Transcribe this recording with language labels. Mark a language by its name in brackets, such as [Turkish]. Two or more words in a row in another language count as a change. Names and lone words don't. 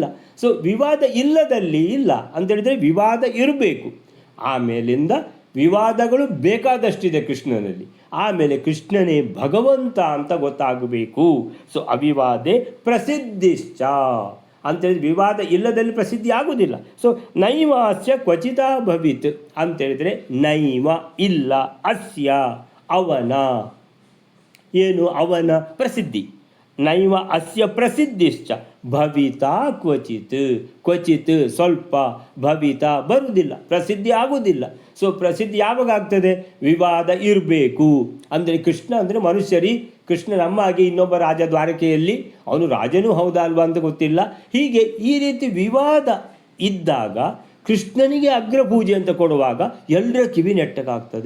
[Kannada] ಸೊ ವಿವಾದ ಇಲ್ಲದಲ್ಲಿ ಇಲ್ಲ ಅಂತೇಳಿದರೆ ವಿವಾದ ಇರಬೇಕು. ಆಮೇಲಿಂದ ವಿವಾದಗಳು ಬೇಕಾದಷ್ಟಿದೆ ಕೃಷ್ಣನಲ್ಲಿ. ಆಮೇಲೆ ಕೃಷ್ಣನೇ ಭಗವಂತ ಅಂತ ಗೊತ್ತಾಗಬೇಕು. ಸೊ [Sanskrit] ಅವಿವಾದೇ ಪ್ರಸಿದ್ಧಿಶ್ಚ [Kannada] ಅಂತೇಳಿದ್ರೆ ವಿವಾದ ಇಲ್ಲದಲ್ಲಿ ಪ್ರಸಿದ್ಧಿ ಆಗುವುದಿಲ್ಲ. ಸೊ [Sanskrit] ನೈವ ಅಸ್ಯ ಕ್ವಚಿತ ಭವಿತ್ [Kannada] ಅಂತೇಳಿದರೆ ನೈವ ಇಲ್ಲ, ಅಸ್ಯ ಅವನ, ಏನು ಅವನ ಪ್ರಸಿದ್ಧಿ, [Sanskrit] ನೈವ ಅಸ್ಯ ಪ್ರಸಿದ್ಧಿಶ್ಚ ಭವಿತಾ ಕ್ವಚಿತ್, [Kannada] ಕ್ವಚಿತ್ ಸ್ವಲ್ಪ, ಭವಿತಾ ಬರುವುದಿಲ್ಲ, ಪ್ರಸಿದ್ಧಿ ಆಗುವುದಿಲ್ಲ. ಸೊ ಪ್ರಸಿದ್ಧಿ ಯಾವಾಗ ಆಗ್ತದೆ? ವಿವಾದ ಇರಬೇಕು. ಅಂದರೆ ಕೃಷ್ಣ ಅಂದರೆ ಮನುಷ್ಯರಿ, ಕೃಷ್ಣ ನಮ್ಮ ಹಾಗೆ ಇನ್ನೊಬ್ಬ ರಾಜ ದ್ವಾರಕೆಯಲ್ಲಿ ಅವನು ರಾಜನೂ ಹೌದಾ ಅಲ್ವಾ ಅಂತ ಗೊತ್ತಿಲ್ಲ. ಹೀಗೆ ಈ ರೀತಿ ವಿವಾದ ಇದ್ದಾಗ ಕೃಷ್ಣನಿಗೆ ಅಗ್ರಪೂಜೆ ಅಂತ ಕೊಡುವಾಗ ಎಲ್ಲರ ಕಿವಿ ನೆಟ್ಟಗಾಗ್ತದೆ.